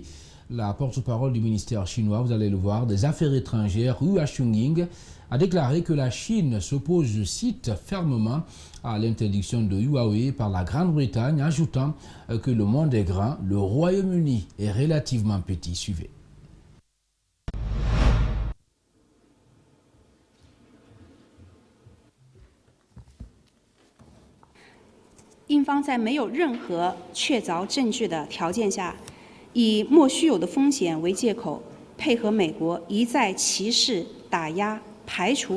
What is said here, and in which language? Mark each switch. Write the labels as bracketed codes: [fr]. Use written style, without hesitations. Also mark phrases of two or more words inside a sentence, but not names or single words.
[fr] La porte-parole du ministère chinois, vous allez le voir, des Affaires étrangères, Hua Chunying, a déclaré que la Chine s'oppose, je cite, fermement à l'interdiction de Huawei par la Grande-Bretagne, ajoutant que le monde est grand, le Royaume-Uni est relativement petit. Suivez. [zh] 英方在没有任何确凿证据的条件下，以莫须有的风险为借口，配合美国一再歧视、打压、排排除